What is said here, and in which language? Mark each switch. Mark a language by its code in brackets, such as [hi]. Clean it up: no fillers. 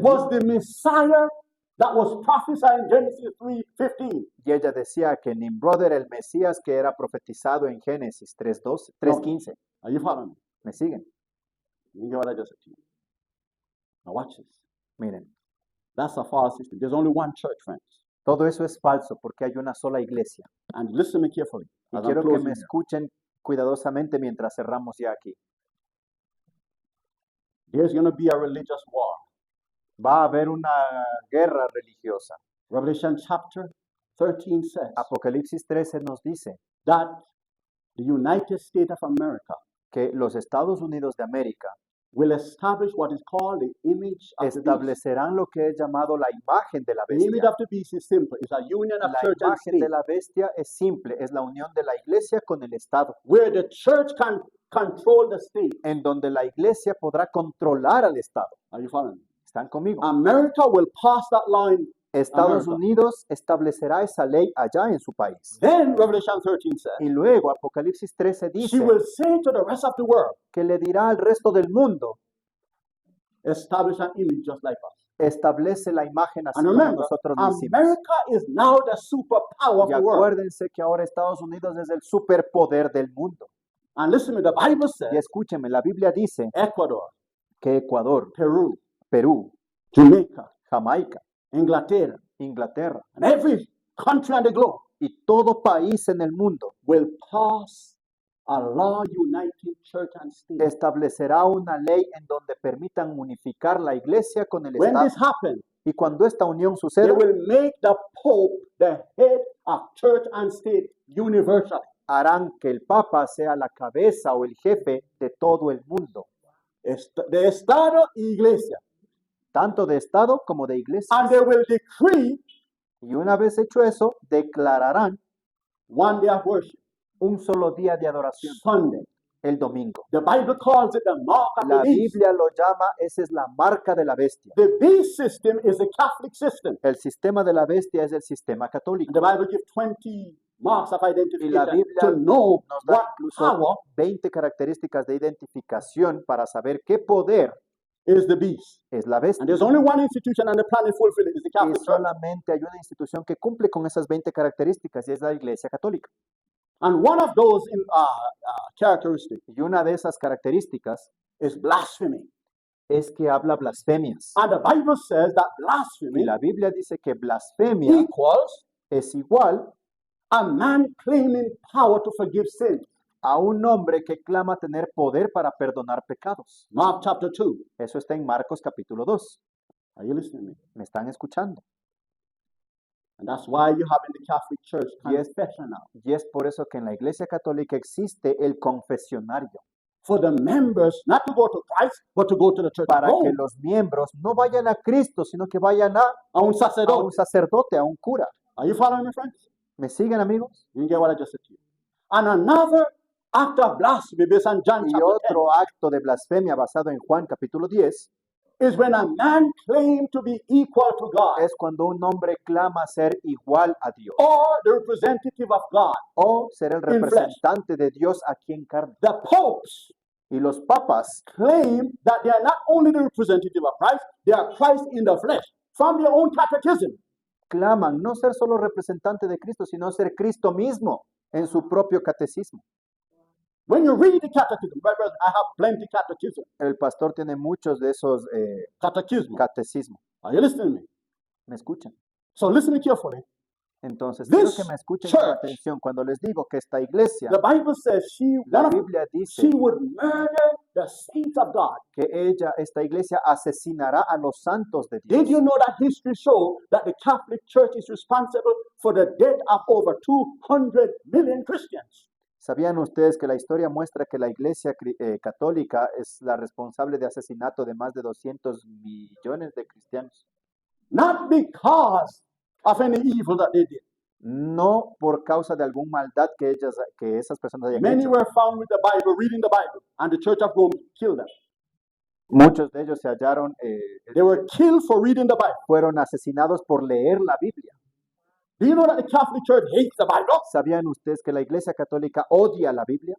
[en] was the Messiah that was prophesied in Genesis 3:15. [es] y ella decía que Nimrod era el Mesías que era profetizado en Génesis 3:12, 3:15. [en] Are you following me? [es] ¿Me siguen? [en] Let me get what I just said to you. Now watch this. [es] Miren, [en] That's a false system. There's only one church, friends. [es] todo eso es falso porque hay una sola iglesia. [en] And listen to me carefully. [es] Y [en] As I'm [es] quiero que [en] closing [es] me [en] here. [es] escuchen cuidadosamente mientras cerramos ya aquí. [en] There's going to be a religious war. [es] Va a haber una guerra religiosa. [en] Revelation chapter 13 says [es] Apocalipsis 13 nos dice [en] that the United States of America [es] que los Estados Unidos de América [en] will establish what is called the image of the beast. [es] establecerán lo que es llamado la imagen de la [en] The image [es] bestia. [en] of the beast is simple. It's a union of [es] La [en] church and [es] imagen de [en] state, [es] la bestia es simple, es la unión de la iglesia con el Estado, [en] where the church can control the state. [es] en donde la iglesia podrá controlar al Estado. [en] Are you following me? [es] ¿Están conmigo? [en] America will pass that law in [es] Estados [en] America. [es] Unidos establecerá esa ley allá en su país. [en] Then Revelation 13 says [es] Y luego Apocalipsis 13 [en] she [es] dice [en] will say to the rest of the world, [es] que le dirá al resto del mundo, [en] establish an image just like us. [es] establece la imagen así [en] And [es] como [en] remember, [es] nosotros lo hicimos. [en] America is now the superpower of [es] Y [en] the world. [es] acuérdense que ahora Estados Unidos es el superpoder del mundo. [en] And listen to me, the Bible [es] Y [en] says [es] escúcheme, la Biblia dice [en] Ecuador, [es] que Ecuador, [en] Peru, [es] Perú, [en] Jamaica, [es] Jamaica, Inglaterra, Inglaterra [en] and every country on the globe [es] y todo país en el mundo [en] will pass a law uniting church and state. [es] establecerá una ley en donde permitan unificar la iglesia con el [en] When [es] Estado. [en] this happens, [es] Y cuando esta unión [en] they [es] suceda, [en] will make the Pope the head of church and state universally. [es] harán que el Papa sea la cabeza o el jefe de todo el mundo, De Estado y Iglesia. tanto de Estado como de iglesia. [en] And they will decree [es] Y una vez hecho eso, declararán [en] one day of worship, [es] un solo día de adoración, [en] Sunday. [es] el domingo. [en] The Bible calls it the mark of [es] La [en] the beast. [es] Biblia lo llama, esa es la marca de la bestia. [en] The beast system is the Catholic system. [es] El sistema de la bestia es el sistema [en] And [es] católico. [en] the Bible gives 20 marks of [es] Y la [en] identification [es] Biblia [en] to know [es] nos da [en] what [es] incluso [en] power [es] 20 características de identificación para saber qué poder [en] is the beast. [es] es la [en] And [es] bestia. [en] there's only one institution on the planet fulfilling it, is the [es] Y [en] Catholic Church. [es] solamente hay una institución que cumple con esas 20 características y es la Iglesia Católica. [en] And one of those characteristics [es] Y una de esas características [en] is blasphemy. [es] es que habla blasfemias. [en] And the Bible says that [es] Y [en] blasphemy [es] la Biblia dice que blasfemia [en] equals [es] es igual [en] a man claiming power to forgive sin. [es] a un hombre que clama tener poder para perdonar pecados. [en] Mark chapter 2. [es] Eso está en Marcos capítulo 2. [en] Are you listening to me? [es] ¿Me están escuchando? [en] And that's why you have in the Catholic Church Yes. confessional. [es] Y es por eso que en la Iglesia Católica existe el confesionario, [en] For the members not to go to Christ, but to go to the Church of [es] para que [en] Rome. [es] los miembros no vayan a Cristo, sino que vayan A un a un sacerdote. sacerdote, a un cura. [en] Are you following me, friends? [es] ¿Me siguen, amigos? [en] You get what I just said to you. And another act of blasphemy based on John [es] Y [en] chapter 10 [es] otro acto de blasfemia basado en Juan capítulo 10 [en] is when a man claims to be equal to God [es] es cuando un hombre clama ser igual a Dios [en] or the representative of God. [es] o ser el [en] flesh. [es] representante de Dios aquí en carne. [en] The popes [es] Y los papas [en] claim that they are not only the representative of Christ, they are Christ in the flesh from their own catechism. [es] claman no ser solo representante de Cristo, sino ser Cristo mismo en su propio catecismo. [en] When you read the catechism, right, brothers, I have plenty catechism. [es] El pastor tiene muchos de esos [en] Catechism. [es] catecismos. [en] Are you listening to me? [es] ¿Me escuchan? [en] So listen me carefully. [es] Entonces, [en] This [es] quiero que me escuchen con [en] church- [es] atención cuando les digo que esta iglesia, [en] The Bible says [es] la [en] one of- [es] Biblia dice [en] she would murder the saints of God. [es] que esta iglesia asesinará a los santos de [en] Did you [es] Dios. [en] know that history shows that the Catholic Church is responsible for the death of over 200 million Christians? [es] ¿Sabían ustedes que la historia muestra que la iglesia católica es la responsable de asesinato de más de 200 millones de cristianos? [en] Not because of any evil that they did. [es] No por causa de alguna maldad que esas personas hayan [en] Many [es] hecho. [en] were found with the Bible, reading the Bible, and the Church of Rome killed them. [es] Muchos de ellos se hallaron, [en] They were killed for reading the Bible. [es] fueron asesinados por leer la Biblia. [en] Do you know that the Catholic Church hates the Bible? [es] ¿Sabían ustedes que la iglesia católica odia la Biblia?